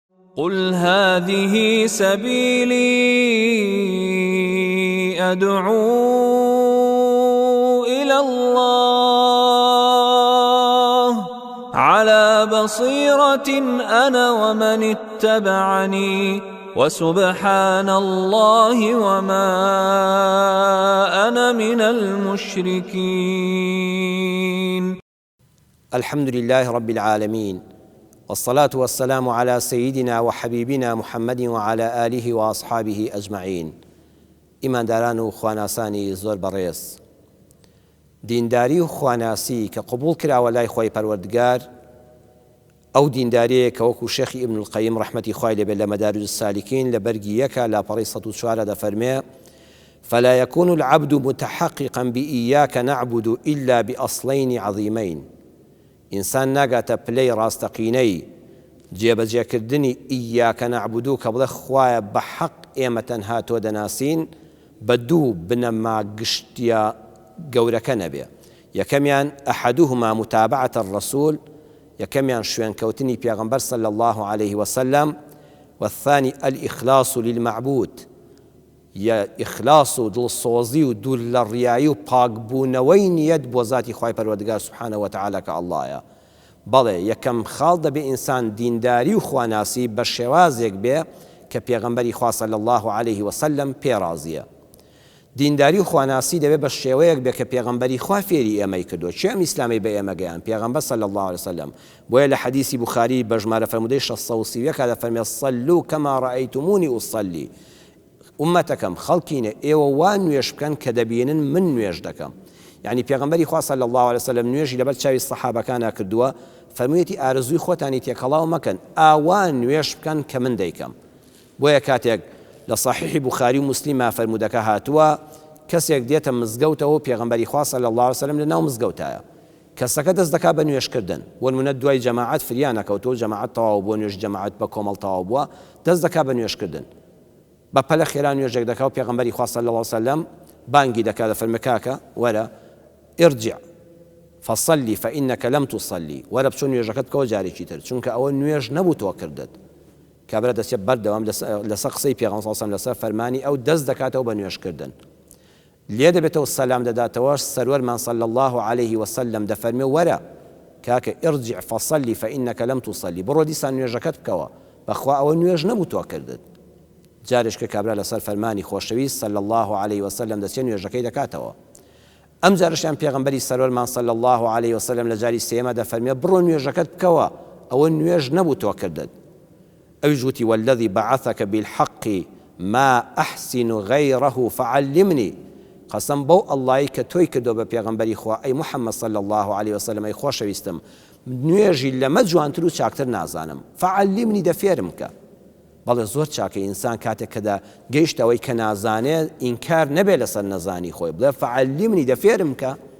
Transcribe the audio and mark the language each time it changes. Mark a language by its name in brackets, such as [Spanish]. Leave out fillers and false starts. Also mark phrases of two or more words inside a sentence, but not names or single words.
[Arabic] قل هذه سبيلي أدعو إلى الله على بصيرة أنا ومن اتبعني وسبحان الله وما أنا من المشركين. الحمد لله رب العالمين، والصلاة والسلام على سيدنا وحبيبنا محمد وعلى آله وأصحابه أجمعين. [Central Kurdish] ئیمانداران و خواناسانی زۆر بەڕێز، دینداری و خواناسی کە قبول کراوە لای خۆی پەروەردگار، ئەو دینداریەیە کە وەکو شێخی ئیبن القەیم ڕەحمەتی خوای لێبێت لە مەدارج السالکین لە بەرگی یەکە لاپەڕەی 104 دەفەرمێ: [Arabic] فلا يكون العبد متحققا بإياك نعبد إلا بأصلين عظيمين. [Central Kurdish] ئینسان ناگاتە پلەی ڕاستەقینەی جێبەجێکردنی [Arabic] ئیاکە نەعبودو [Central Kurdish] کە بڵێ خوایە بە حەق ئێمە تەنها تۆ دەناسین، بە دوو بنەما گشتیە گەورەکە نەبێ. [Arabic] یەکەمیان ئەحەدوهما متابعة الرسول، [Central Kurdish] یەکەمیان شوێنکەوتنی پێغەمبەر [Arabic] صلی الله عليه وسلم، والثاني الإخلاص للمعبود، [Central Kurdish] یا ئیخلاس و دڵسۆزی و دوور لە ڕیایی و پاکبوونەوەی نیەت بۆ ذاتی خوای پەروەردگار [Arabic] سوبحانە وتەعالا [Central Kurdish] کە ئەڵڵایە. بەڵێ یەکەم خاڵ دەبێ ئینسان دینداری و خواناسی بە شێوازێک بێ کە پێغەمبەری خوا [Arabic] صلی الله عليه وسلم [Central Kurdish] پێڕازیە. دینداری و خواناسی دەبێ بە شێوەیەک بێ کە پێغەمبەری خوا فێری ئێمەی کردووە. چێ ئەم ئیسلامی بە ئێمە گەیاند؟ پێغەمبەر [Arabic] صلی الله عليه وسلم. [Central Kurdish] بۆیە لە حەدیسی بوخاری بە ژمارە فەرموودەی 631 دەفەرمێت: [Arabic] صلوا كما رأيتموني أصلي. [Central Kurdish] ئومەتەکەم خەڵکینە ئێوە وا نوێژ بکەن کە دەبینن من نوێژ دەکەم. یعنی پێغەمبەری خوا [Arabic] صلی الله عليه وسلم [Central Kurdish] نوێژی لەبەر چاوی سەحابەکانە کردووە، فەرموویەتی ئارزووی خۆتانی تێکەڵاو مەکەن، ئاوا نوێژ بکەن کە من دەیکەم. بۆیە کاتێک لە صحیحی بوخاری و موسلیمە فەرموودەکە هاتووە، کەسێک دێتە مزگەوتەوە پێغەمبەری خوا [Arabic] صلی الله عليه وسلم [Central Kurdish] لە ناو مزگەوتایە، کەسەکە دەست دەکات بە نوێژکردن، وەنمونە دوای جەماعەت فریان نەکەوتەوە، جەماعەت تەواو بووە، نوێژ جەماعەت بە کۆمەڵ تەواو بووە، دەست دەکات بە نوێژکردن، بە پەلە خێرا نوێژێک دەکات و پێغەمبەری خوا [Arabic] صلی الله عليه وسلم [Central Kurdish] بانگی دەکات، دەفەرمێ کاکە وەرە [Arabic] ارجع فصلی فإنك لم تصلی، [Central Kurdish] وەرە بچۆ نوێژەکەت بکەوە جارێکی تر، چونکە ئەوە نوێژ نەبوو تۆ کردت. کابرا دەستێت بەردەوام لەسەر قسەی پێغەمبەر [Arabic] صلی الله عليه وسلم [Central Kurdish] لەسەر فەرمانی ئەو دەست دەکاتەوە بە نوێژکردن. لێ دەبێتەوە سەلام دەداتەوە، سەروەرمان [Arabic] صلی الله عليه وسلم [Central Kurdish] دەفەرمێ وەرە کاکە [Arabic] ارجع فصلی فإنك لم تصلی، [Central Kurdish] بڕۆ دیسان نوێژەکەت بکەوە، بەخوا ئەوە نوێژ نەبوو تۆ کردت. جارێشکە کابرا لەسەر فەرمانی خۆشەویست [Arabic] صلی الله عليه وسلم [Central Kurdish] دەستێ نوێژەکەی دەکاتەوە. ئەم جارشیان پێغەمبەری سەرۆرمان [Arabic] صلی الله عليه وسلم [Central Kurdish] لە جاری سێمە دەفەرمێ بڕۆ نوێژەکەت بکەوە، ئەوە نوێژ نەبوو تۆ کردت. [Arabic] ئەویش وتی والذی بعثك بالحق ما أحسن غيره فعلمني، [Central Kurdish] قەسەم بەو ئەڵڵایی کە تۆی کردو بە پێغەمبەری خوا ئەی محەممەد [Arabic] صلی الله عليه وسلم، [Central Kurdish] ئەی خۆشەویستم، نوێژی لەمە جوانتر و چاکتر نازانم، فعلمنی دەفێرم کە. بەڵێ زۆر چاکە ئینسان کاتێک کە گەیشتەوەی کە نازانێت ئینکار نەبێ لەسەر نەزانی خۆی، بڵێ فعلمنی دەفێرم کە.